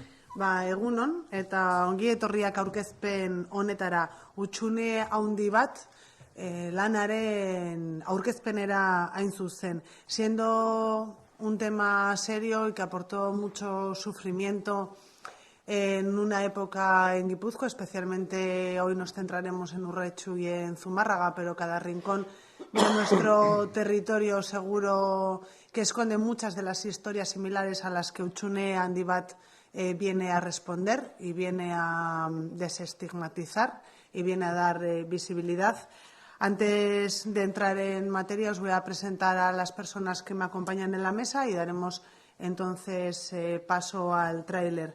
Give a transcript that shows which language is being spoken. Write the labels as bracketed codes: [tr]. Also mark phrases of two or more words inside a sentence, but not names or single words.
[eu] Egunon, eta ongi etorriak aurkezpen honetara hutsune handi bat lanaren aurkezpenera hain zuzen. [es] Siendo un tema serio y que aportó mucho sufrimiento en una época en Guipúzcoa, especialmente hoy nos centraremos en Urretxu y en Zumárraga, pero cada rincón de nuestro territorio seguro que esconde muchas de las historias similares a las que hutsune handi bat viene a responder y viene a desestigmatizar y viene a dar visibilidad. Antes de entrar en materia, os voy a presentar a las personas que me acompañan en la mesa y daremos entonces paso al tráiler.